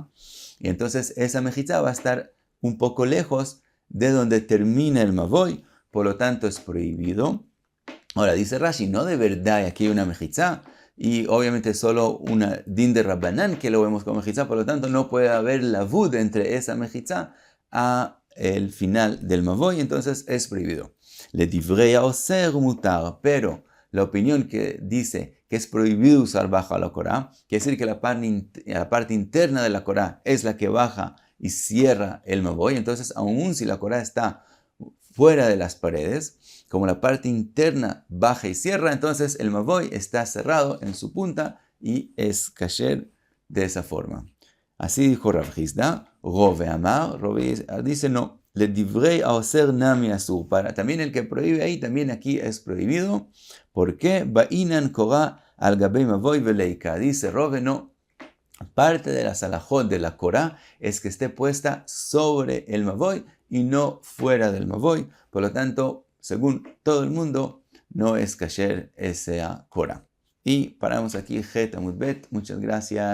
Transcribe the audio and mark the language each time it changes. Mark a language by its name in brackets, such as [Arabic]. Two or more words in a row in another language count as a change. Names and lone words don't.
[Spanish] Y entonces esa mejizá va a estar un poco lejos de donde termina el mavoy, por lo tanto es prohibido. Ahora dice Rashi, no de verdad aquí hay una mejizá, y obviamente solo una din de Rabbanán que lo vemos como mejizá, por lo tanto no puede haber lavud entre esa mejizá a el final del mavoy, entonces es prohibido. [Aramaic] לדברי האוסר מותר, [Spanish] pero la opinión que dice que es prohibido usar bajo la Corá. Quiere decir que la parte interna de la Corá es la que baja y cierra el Mavoy. Entonces, aun si la Corá está fuera de las paredes, como la parte interna baja y cierra, entonces el Mavoy está cerrado en su punta y es kasher de esa forma. Así dijo Rav Hizda. Rove Amar, Rove dice no. [Aramaic] לדברי האוסר נמי אסור. [Spanish] Para también el que prohíbe ahí, también aquí es prohibido. ¿Por qué? [Aramaic] בעינן קורה על גבי מבוי וליכא. [Spanish] Dice Rove, no. Parte de la salahot de la Korah es que esté puesta sobre el Mavoy y no fuera del Mavoy. Por lo tanto, según todo el mundo, no es kasher esa Korah. Y paramos aquí, [Hebrew] ח עמוד ב.